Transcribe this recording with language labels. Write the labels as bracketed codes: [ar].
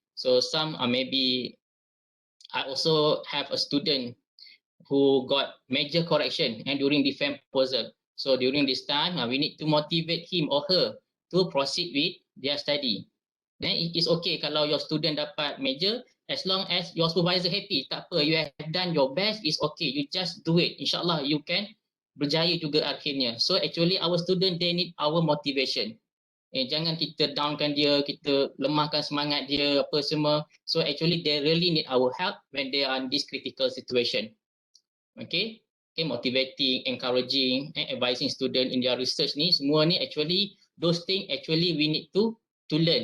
[en] So some maybe I also have a student who got major correction during defense proposal. So during this time, we need to motivate him or her to proceed with their study. Then it is okay [ms] kalau [en] your student [ms] dapat [en] major, as long as your supervisor happy, [ms] tak apa, [en] you have done your best, is okay, you just do it. [ms] InsyaAllah [en] you can [ms] berjaya juga akhirnya. [en] So actually our student, they need our motivation. [ms] Jangan kita downkan dia, kita lemahkan semangat dia, apa semua. [en] So actually they really need our help when they are in this critical situation. Okay, motivating, encouraging, advising student in their research [ms] ni, semua ni [en] actually, those things actually we need to learn.